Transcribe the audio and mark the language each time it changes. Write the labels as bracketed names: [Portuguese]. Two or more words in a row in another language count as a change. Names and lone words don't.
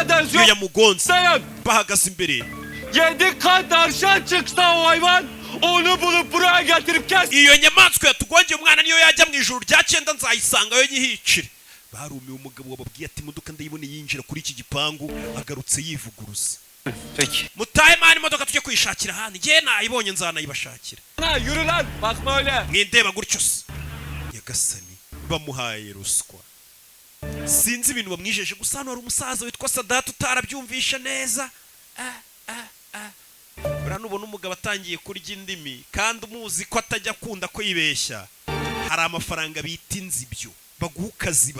[Kinyarwanda] Iyo yamugonze [Turkish] Dayan. [Kinyarwanda] bahagaze imbere. [Turkish] 7 kat aşağı çıksa o hayvan. Onu bulup buraya getirip kes. [Kinyarwanda] Iyo nyamaswa yatugongeye umwana niyo yajya mu ijuru rya 9 nzayisangayo nyihicire. Barumiye umugabo wababwiye ati imodoka ndayibone yinjira kuri iki gipangu agarutse yivuguruza. [Turkish] Peki. [Kinyarwanda] Mutahe mani imodoka tujye kuyishakira hano. Ngiye nayibonye nzanayibashakira. [Turkish] Lan yürü lan. Bakma öyle. [Kinyarwanda] Mwindeba gutyo se. Nyagasani bamuhaye ruswa. Sinzi ibintu bamwijeje gusa hano hari umusaza witwa Sadate utarabyumvisha neza. Buriya nubona umugabo atangiye kurya indimi kandi umuzi ko atajya akunda kwibeshya, hari amafaranga bita inzibyo baguha ukaziba.